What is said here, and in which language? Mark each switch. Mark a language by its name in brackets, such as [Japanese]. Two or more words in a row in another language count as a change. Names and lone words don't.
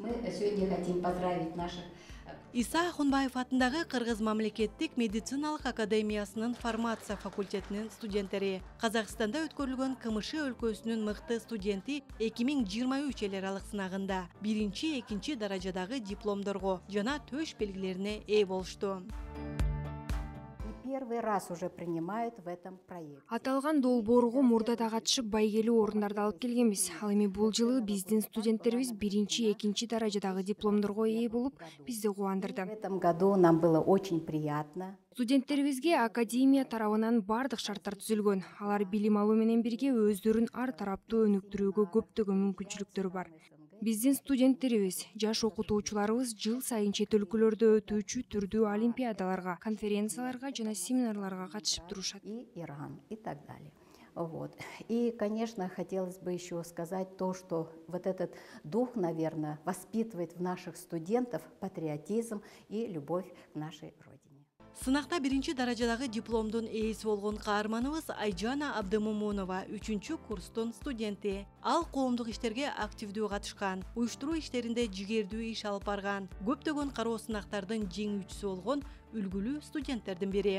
[Russian] сегодня хотим поздравить наших. [Kyrgyz] Иса Ахунбаев атындағы Қырғыз мамлекеттік медициналык академиясынын фармация факультетинин студенттери Қазақстанда өткөрүлгөн КМШ өлкөсүнүн мыкты студенти 2023 эл аралык сынагында 1-2 даражадагы дипломдорго жана төш белгилерине ээ болушту. [Russian] Первый раз уже принимают в этом проекте. [Kyrgyz] Аталган долбоорго мурда катышып байгелүү орундарды алып келгенбиз. Ал эми бул жылы биздин студенттерибиз 1-2 даражадагы дипломдорго ээ болуп, бизди кубандырды. [Russian] В этом году нам было очень приятно. [Kyrgyz] Студенттерибизге академия тарабынан бардык шарттар түзүлгөн. Алар билим алуу менен бирге өздөрүн ар тараптуу өнүктүрүүгө көптөгөн мүмкүнчүлүктөрү бар. Биздин студенттерибиз, жаш окутуучуларыбыз жыл сайын чет өлкөлөрдө өтүүчү түрдүү олимпиадаларга, конференцияларга жана семинарларга катышып турушат. [Russian] И Иран, и так далее. Вот. И, конечно, хотелось бы еще сказать то, что вот этот дух, наверное, воспитывает в наших студентов патриотизм и любовь к нашей родине. [Kyrgyz] Сынакта 1 даражадагы дипломдун ээси болгон каарманыбыз Айжана Абдымомунова 3-курстун студенти. Ал коомдук иштерге активдүү катышкан, уюштуруу иштеринде жигердүү иш алып барган, көптөгөн кароо сынактардын жеңүүчүсү болгон үлгүлүү студенттердин бири.